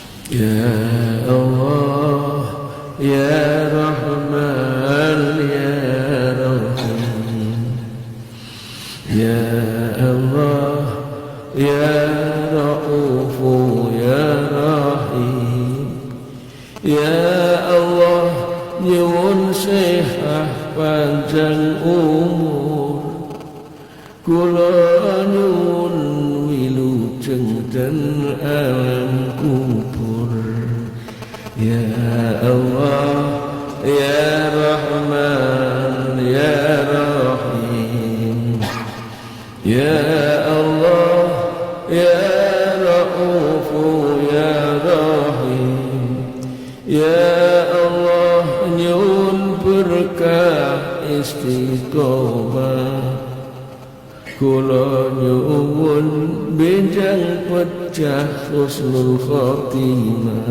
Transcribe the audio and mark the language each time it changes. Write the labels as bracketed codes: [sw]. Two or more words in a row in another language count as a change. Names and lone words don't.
[ar] يا الله، يا رحمن، يا رحيم. يا الله، يا رؤوف، يا رحيم. يا الله, [jv] nyuwun sehat panjang umur, kula nyuwun wilujeng ten alam kubur. [ar] يا الله، يا رحمن، يا رحيم. يا الله، يا رؤوف، يا رحيم. يا الله, [jv] nyuwun berkah istiqomah, kula nyuwun benjang pecah [ar] حسن الخاتمة.